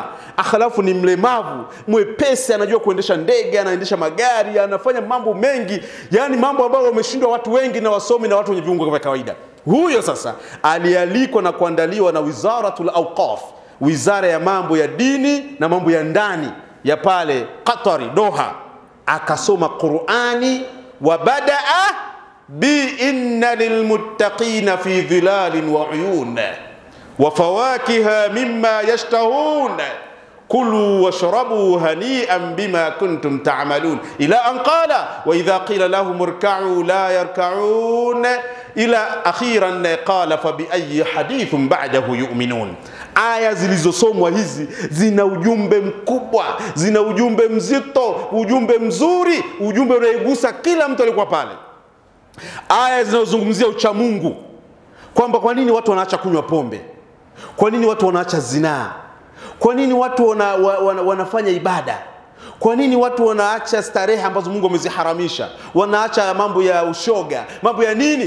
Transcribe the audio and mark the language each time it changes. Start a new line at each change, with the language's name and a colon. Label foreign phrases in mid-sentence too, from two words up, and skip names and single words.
Swahili: Akhalafu ni mlemavu, mwepesi, anajua kuendesha ndege, anaendesha magari, anafanya mambo mengi. Yani mambo ambayo wameshindwa watu wengi na wasomi na watu wenye viungo vya kawaida. Huyo sasa alialikwa na kuandaliwa na Wizaratul Awqaf, wizara ya mambo ya dini na mambo ya ndani ya pale Qatari, Doha. Akasoma Qur'ani
Arabic: وبدأ بإن للمتقين في ظلال وعيون وفواكه مما يشتهون كلوا واشربوا هنيئا بما كنتم تعملون إلى أن قال وإذا قيل لهم اركعوا لا يركعون إلى أخيرا قال فبأي حديث بعده يؤمنون.
Swahili: Aya zilizosomwa hizi zina ujumbe mkubwa, zina ujumbe mzito, ujumbe mzuri, ujumbe unaigusa kila mtu alikuwa pale. Aya zinazozungumzia uchamungu, kwamba kwa nini watu wanaacha kunywa pombe, kwa nini watu wanaacha zinaa, kwa nini watu wanafanya ibada, kwa nini watu wanaacha starehe ambazo Mungu ameziharamisha, wanaacha mambo ya ushoga, mambo ya nini.